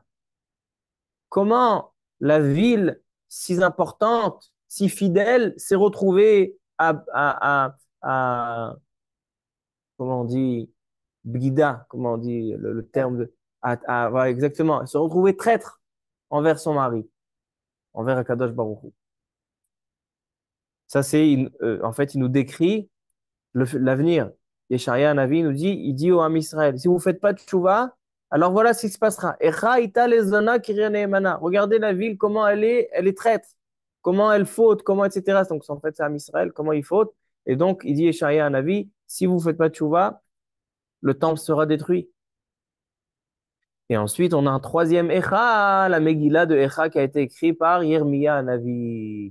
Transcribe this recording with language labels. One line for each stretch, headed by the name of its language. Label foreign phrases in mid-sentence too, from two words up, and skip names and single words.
French: Comment la ville si importante, si fidèle, s'est retrouvée comment on dit, Bgida, comment on dit le terme de, voilà, exactement, se retrouver traître envers son mari, envers
Hebrew: הקדוש ברוך הוא.
French: Ça, en fait, il nous décrit l'avenir.
Hebrew: ישעיה נביא
French: nous dit, il dit au
Hebrew: עם ישראל,
French: si vous ne faites pas de tchouva, alors voilà ce qui se passera.
Hebrew: איכה היתה לזונה קריה נאמנה.
French: Regardez la ville, comment elle est traître, comment elle faute, comment, etc. Donc, en fait, c'est
Hebrew: עם ישראל,
French: comment il faute. Et donc, il dit
Hebrew: ישעיה נביא,
French: si vous ne faites pas de tchouva, le temple sera détruit. Et ensuite, on a un troisième Echa, la Megillah de Echa qui a été écrit par
Hebrew: ירמיה נביא.